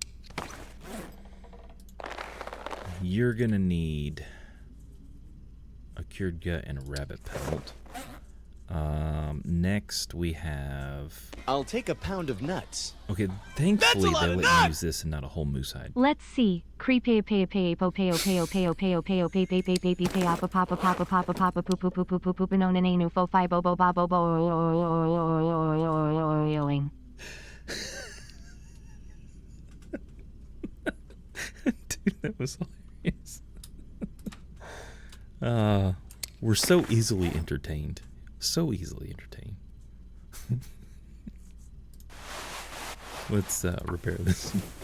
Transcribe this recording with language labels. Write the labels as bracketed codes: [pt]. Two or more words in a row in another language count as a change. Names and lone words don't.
[en] You're gonna need a cured gut and a rabbit pelt. Next we have... I'll take a pound of nuts. Okay, thankfully they let you use this and not a whole moose hide. Let's see. Creepy pay pay po pay pay pay pay pay pay pay pay pay pay papa papa papa papa papa poop poop poop poop poop poop no nanu fo fi bo bo bo bo bo. Dude, that was hilarious. We're so easily entertained. So easily entertained. Let's repair this.